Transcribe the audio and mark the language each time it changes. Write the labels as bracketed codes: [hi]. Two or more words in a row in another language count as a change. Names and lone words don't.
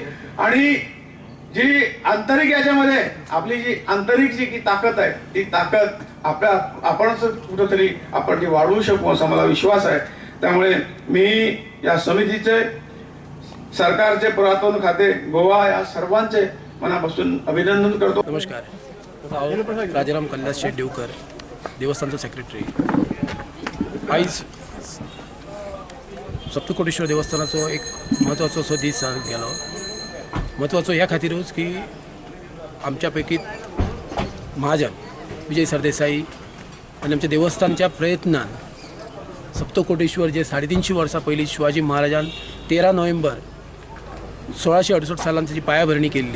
[mr] आणि जी आंतरिक याच्यामध्ये आपली जी आंतरिक जी ताकद आहे ती ताकद आपणच कुठेतरी आपण ती वाढवू शकू असा मला विश्वास आहे. त्यामुळे मी या समितीचे, सरकारचे, पुरातन खाते, गोवा या सर्वांचे मनापासून अभिनंदन करतो. [kok] नमस्कार. हांव राजाराम कैलास शेट देवकर, देवस्थानचो सेक्रेटरी. आयज सप्तकोटेश्वर देवस्थानाचो एक म्हत्वाचो असो दीस गेलो. म्हत्वाचो ह्या खातीरूच की आमच्या पैकी महाजन विजय सरदेसाई आणि आमच्या देवस्थानच्या प्रयत्नान सप्तकोटेश्वर जे 350 वर्सां पयलीं शिवाजी महाराजान 13 नोव्हेंबर 1668 सालान ताची पायाभरणी केल्ली.